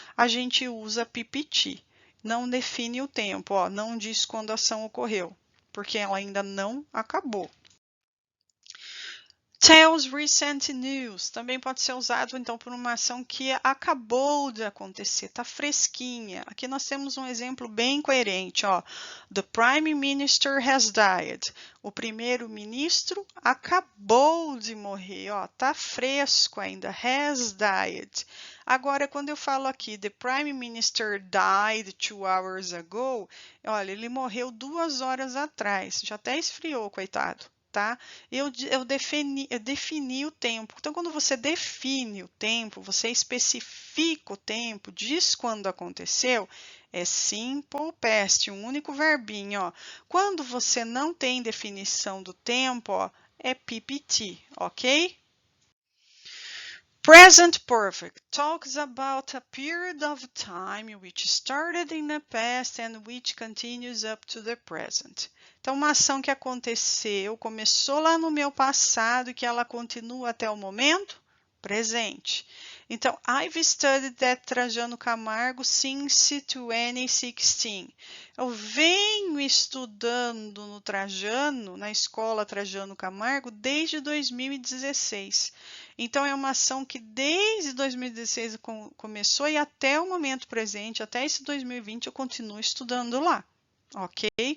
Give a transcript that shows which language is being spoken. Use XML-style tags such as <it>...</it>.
<pt>A gente usa PPT. Não define o tempo, ó, não diz quando a ação ocorreu, porque ela ainda não acabou.</pt> <en>Tells recent news</en> <pt>também pode ser usado então por uma ação que acabou de acontecer, está fresquinha. Aqui nós temos um exemplo bem coerente, ó.</pt> <en>The Prime Minister has died.</en> <pt>O primeiro-ministro acabou de morrer, ó, tá fresco ainda.</pt> <en>Has died.</en> <pt>Agora, quando eu falo aqui,</pt> <en>the Prime Minister died 2 hours ago,</en> <pt>olha, ele morreu 2 horas atrás. Já até esfriou, coitado. Tá? Eu defini o tempo. Então, quando você define o tempo, você especifica o tempo, diz quando aconteceu, é simple past, um único verbinho. Ó. Quando você não tem definição do tempo, ó, é PPT, ok?</pt> <en>Present perfect talks about a period of time which started in the past and which continues up to the present.</en> <pt>Então, uma ação que aconteceu, começou lá no meu passado e que ela continua até o momento presente. Então,</pt> <en>I've studied at Trajano Camargo since 2016.</en> <pt>Eu venho estudando no Trajano, na escola Trajano Camargo, desde 2016. Então, é uma ação que desde 2016 começou e até o momento presente, até esse 2020, eu continuo estudando lá, ok?</pt>